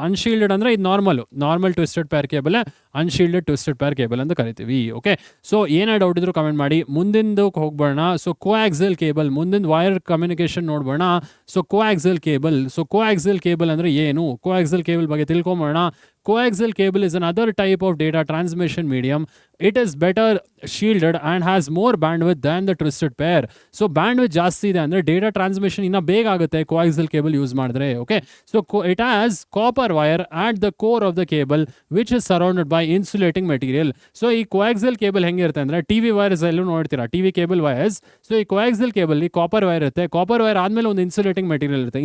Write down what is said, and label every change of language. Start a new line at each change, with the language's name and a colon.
Kannada: ಅನ್ಶೀಲ್ಡೆಡ್ ಅಂದರೆ ಇದು normal twisted peer cable, ಅನ್ಶೀಲ್ಡೆಡ್ twisted peer cable ಅಂತ ಕರಿತೀವಿ. ಓಕೆ, ಸೊ ಏನೇ ಡೌಟ್ ಇದ್ರು ಕಮೆಂಟ್ ಮಾಡಿ. ಮುಂದಿಂದು ಹೋಗ್ಬೋಣ. ಸೊ ಕೋಆಕ್ಸಿಯಲ್ ಕೇಬಲ್, ಮುಂದಿನ ವೈರ್ ಕಮ್ಯುನಿಕೇಷನ್ ನೋಡ್ಬೋಣ. ಸೊ ಕೋಆಕ್ಸಿಯಲ್ ಕೇಬಲ್ ಅಂದರೆ ಏನು, ಕೋಆಕ್ಸಿಯಲ್ ಕೇಬಲ್ ಬಗ್ಗೆ ತಿಳ್ಕೊಂಬೋಣ.
English: Coaxial cable is another type of data transmission medium. It is better shielded and has more bandwidth than the twisted pair.
Kannada: So bandwidth ಜಾಸ್ತಿ ಇದೆ ಅಂದರೆ data transmission ಇನ್ನೂ ಬೇಗ ಆಗುತ್ತೆ ಕೋಆಕ್ಸಿಯಲ್ ಕೇಬಲ್ ಯೂಸ್ ಮಾಡಿದ್ರೆ.
English: Okay, so it has copper wire at the core of the cable which is surrounded by insulating material.
Kannada: So ಈ ಕೋಆಕ್ಸಿಯಲ್ cable ಹೆಂಗಿರುತ್ತೆ ಅಂದರೆ, ಟಿವಿ ವೈರ್ಸ್ ಎಲ್ಲೂ ನೋಡ್ತೀರಾ, ಟಿವಿ ಕೇಬಲ್ ವೈರ್ಸ್. ಸೊ ಈ ಕೋಆಕ್ಸಿಯಲ್ ಕೇಬಲ್ ಕಾಪರ್ ವೈರ್ ಇರುತ್ತೆ, copper wire ಆದಮೇಲೆ ಒಂದು insulating material ಇರುತ್ತೆ.